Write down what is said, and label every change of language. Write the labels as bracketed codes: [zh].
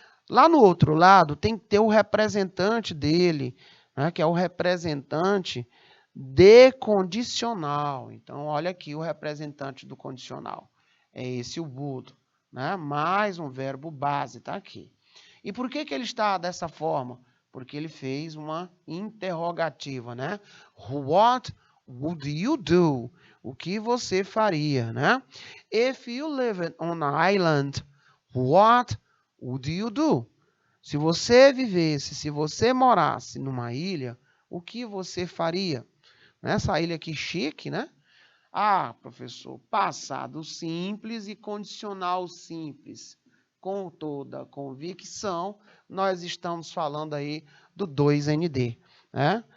[pt] Lá no outro lado tem que ter o representante dele, né, que é o representante de condicional. Então, olha aqui o representante do condicional. É esse o would, né? Mais um verbo base, tá aqui. E por que ele está dessa forma? Porque ele fez uma interrogativa, né? [en] What would you do? [pt] O que você faria, né? [en] If you lived on an island, what would you do? [pt] Se você vivesse, se você morasse numa ilha, o que você faria? Nessa ilha aqui chique, né? Professor, passado simples e condicional simples. Com toda a convicção, nós estamos falando aí do 2ND, né?